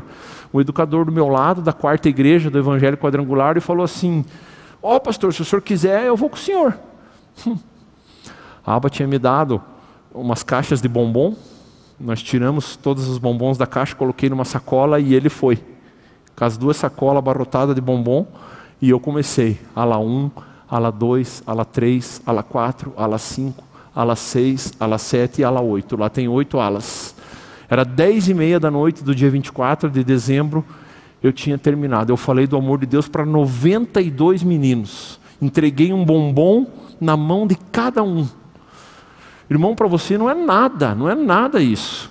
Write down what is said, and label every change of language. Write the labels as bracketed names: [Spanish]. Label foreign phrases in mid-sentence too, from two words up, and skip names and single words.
[Portuguese] O educador do meu lado, da 4ª igreja do Evangelho Quadrangular, e falou assim, pastor, se o senhor quiser, eu vou com o senhor. A aba tinha me dado umas caixas de bombom, nós tiramos todos os bombons da caixa, coloquei numa sacola e ele foi. Com as 2 sacolas abarrotadas de bombom, e eu comecei, ala 1, ala 2, ala 3, ala 4, ala 5, ala 6, ala 7 e ala 8. Lá tem 8 alas. Era 10h30 da noite do dia 24 de dezembro eu tinha terminado. Eu falei do amor de Deus para 92 meninos. Entreguei um bombom na mão de cada um. Irmão, para você não é nada isso.